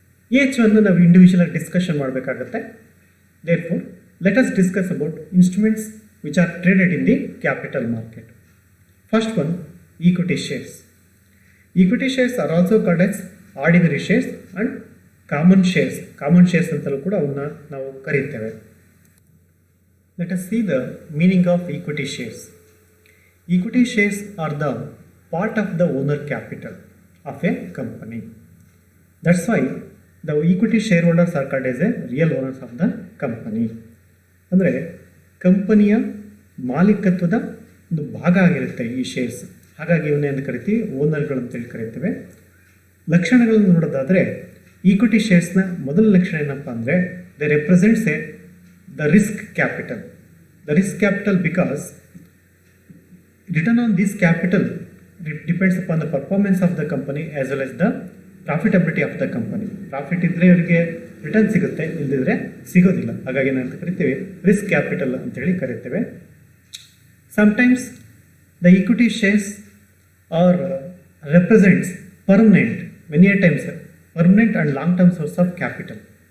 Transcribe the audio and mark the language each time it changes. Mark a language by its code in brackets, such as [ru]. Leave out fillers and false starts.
[kn] Each ಒಂದು ನಾವು ಇಂಡಿವಿಜುವಲಾಗಿ discussion ಮಾಡಬೇಕಾಗತ್ತೆ. [en] Therefore let us discuss about instruments which are traded in the capital market. First one, equity shares. Equity shares are also called as ordinary shares and common shares. [kn] Common shares ಅಂತಲೂ ಕೂಡ ಅವನ್ನ ನಾವು ಕರೀತೇವೆ. [en] Let us see the meaning of equity shares. Equity shares are the part of the owner capital of a company. That's why the equity shareholders are called as a real owners of the company. [kn] ಅಂದರೆ ಕಂಪನಿಯ ಮಾಲೀಕತ್ವದ ಒಂದು ಭಾಗ ಆಗಿರುತ್ತೆ ಈ shares. ಹಾಗಾಗಿ ಇವನ್ನೇನು ಕರಿತೀವಿ, ಓನರ್ಗಳು ಅಂತೇಳಿ ಕರಿತೇವೆ. ಲಕ್ಷಣಗಳನ್ನು ನೋಡೋದಾದರೆ, ಈಕ್ವಿಟಿ ಶೇರ್ಸ್ನ ಮೊದಲ ಲಕ್ಷಣ ಏನಪ್ಪ ಅಂದರೆ, [en] They represents the risk capital. The risk capital because return on this capital depends upon the performance of the company as well as the profitability of the company. [kn] Profit ಇದ್ದರೆ ಇವರಿಗೆ ರಿಟರ್ನ್ ಸಿಗುತ್ತೆ, ಇಲ್ಲದಿದ್ದರೆ ಸಿಗೋದಿಲ್ಲ. ಹಾಗಾಗಿ ಏನಂತ ಕರಿತೀವಿ, ರಿಸ್ಕ್ ಕ್ಯಾಪಿಟಲ್ ಅಂತೇಳಿ ಕರಿತೇವೆ. [en] Sometimes the equity shares are represents permanent, many a times permanent and long term source of capital.